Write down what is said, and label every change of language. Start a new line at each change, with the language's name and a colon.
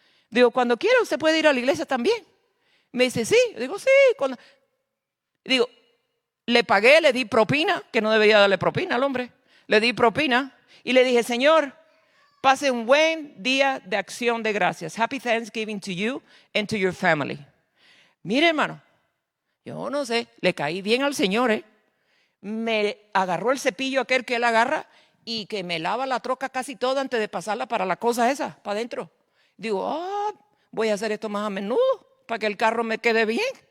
Spanish: Digo, cuando quiera usted puede ir a la iglesia también. Me dice, sí. Yo digo, sí. Digo, le pagué, le di propina, que no debería darle propina al hombre. Le di propina y le dije, Señor, pase un buen día de acción de gracias.
English: Happy Thanksgiving to you and to your family.
Spanish: Mire, hermano, yo no sé, le caí bien al Señor, Me agarró el cepillo aquel que él agarra y que me lava la troca casi toda antes de pasarla para la cosa esa, para adentro. Digo, voy a hacer esto más a menudo para que el carro me quede bien.